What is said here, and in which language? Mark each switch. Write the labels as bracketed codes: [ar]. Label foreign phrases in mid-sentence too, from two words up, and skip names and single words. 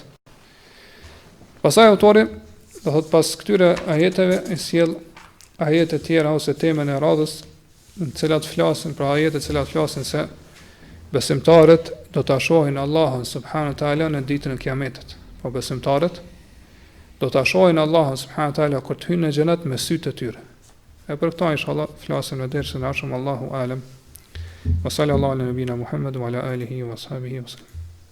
[sq] Pastaj autori, do thotë pas këtyre ajeteve i sjell ajete tjera ose temën e radhës, në të cilat flasin, pra ajete të cilat flasin se besimtarët do ta shohin Allahun [ar] سبحانه تعالى [sq] në ditën e Kiametit. Po besimtarët do ta shohin Allahun [ar] سبحانه تعالى [sq] kur të hyjnë në xhenet me sytë e tyre. E për këta inshallah flasim në dersën e ardhshëm. [ar] الله أعلم. وصلى الله على نبينا محمد وعلى آله وصحبه وسلم.